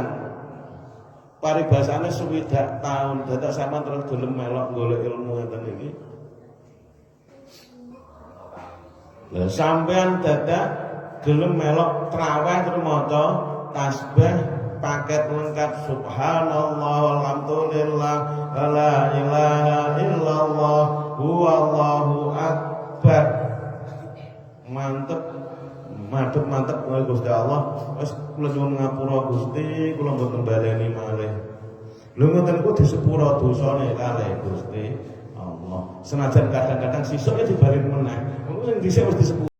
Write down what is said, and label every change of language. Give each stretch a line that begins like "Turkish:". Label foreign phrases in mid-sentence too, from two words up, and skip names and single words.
Javanese: Paribasane swidak taun dadak sampeyan terus gelem melok golek ilmu ngeten iki. Lah sampeyan dadak gelem melok traweh terus maca tasbih
Indonesian: paket lengkap
Arabic: سبحان الله والحمد لله ولا إله إلا الله هو الله أكبر.
Javanese: Mantep mantep Gusti Allah. Wis kula nyuwun ngapura Gusti, kula mboten baleni malih. Lho ngoten niku disepura dosane kalih Gusti Allah. Senajan kadang-kadang sisuk dibalik meneh. Wong sing dhisik wis disepura